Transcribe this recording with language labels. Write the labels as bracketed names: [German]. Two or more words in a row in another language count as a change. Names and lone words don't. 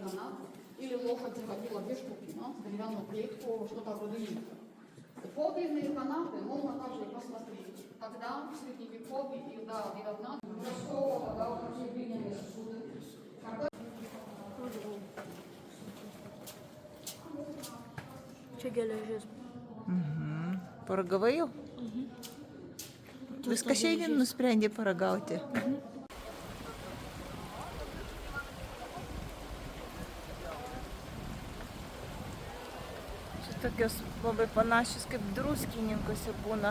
[Russian] или лошадь заходила без купина, в деревянную клетку, что-то вроде лифта. Подлинные канаты можно также посмотреть. Тогда, в Средневековье и до XIX века, да, вот такие глиняные сосуды. [Lithuanian] Čia geležis. Paragavai jau? Viską šiandien nusprendė paragauti. Čia tokios labai panašios kaip druskininkuose būna.